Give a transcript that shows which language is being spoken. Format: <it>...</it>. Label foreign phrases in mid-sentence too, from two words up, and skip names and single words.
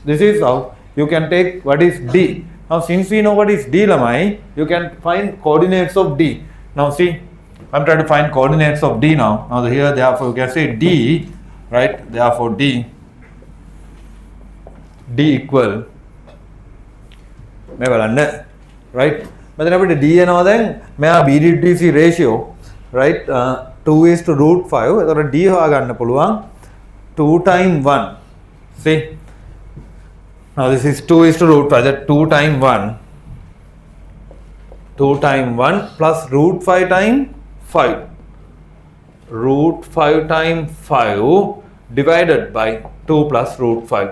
<en>This is how you can take what is D. Now since we know what is D lamai, you can find coordinates of D. Now see, I'm trying to find coordinates of D now. Now here therefore you can say D, right? Therefore D equal right? But then</en> <si>අපිට D එනවා දැන් මෙයා BDTC</si> <en>ratio, right? 2 is to root 5.</en> <si>එතකොට D හොයාගන්න පුළුවන් 2 times 1. See?</si> <en>Now this is 2 is to root 5. That 2 times 1. 2 times 1 plus root 5 times 5. Root 5 times 5 divided by 2 plus root 5.</en>